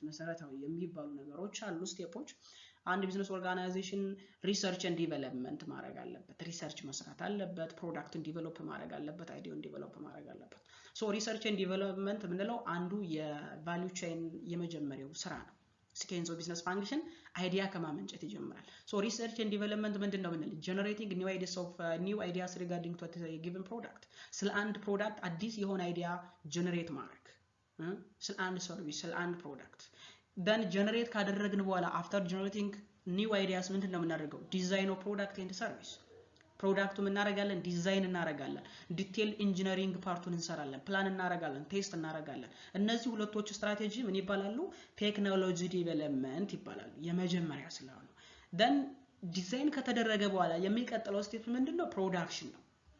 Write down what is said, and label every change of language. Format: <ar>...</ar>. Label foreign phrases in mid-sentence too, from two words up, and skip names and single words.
<am>መሰረታዊ የሚባሉ ነገሮች አሉ ስቴፖች። አንድ</am> <en>business organization research and development</en> <am>ማድረግ አለበት፣ ሪሰርች መስራት አለበት፣ ፕሮዳክትን ዲቨሎፕ ማድረግ አለበት፣ አይዲያውን ዲቨሎፕ ማድረግ አለበት።</am> <en>so research and development</en> <am>የምንለው አንዱ</am> <en>of value chain</en> <am>የመጀመሪያው ስራ ነው።</am> <en>sequence of business function</en> <am>አይዲያ ከማመንጨት ይጀምራል።</am> <en>so research and development</en> <am>ምንድነው ብንል</am> <en>generating new ideas regarding to a given product</en> <am>ስለ አንድ ፕሮዳክት አዲስ የሆነ</am> <en>idea generate</en> <am>ማድረግ ስለ አንድ ሰርቪስ ስለ አንድ ፕሮዳክት then ጀነሬት ካደረግን በኋላ</am> <en>after generating new ideas</en> <am>ምንድነው የምናደርገው</am> <en>design of product and service</en> <am>ፕሮዳክቱ ምን እናደርጋለን ዲዛይን እናደርጋለን</am> <en>detail engineering</en> <am>ፓርቱን እንሰራለን ፕላን እናደርጋለን ቴስት እናደርጋለን። እነዚህ ሁለቶች ስትራቴጂ ምን ይባላሉ</am> <en>technology development</en> <am>ይባላሉ የመጀመሪያ ስለሆነ then ዲዛይን ከተደረገ በኋላ የሚቀጥለው ስቴፕ ምንድነው ፕሮዳክሽን ነው።</am>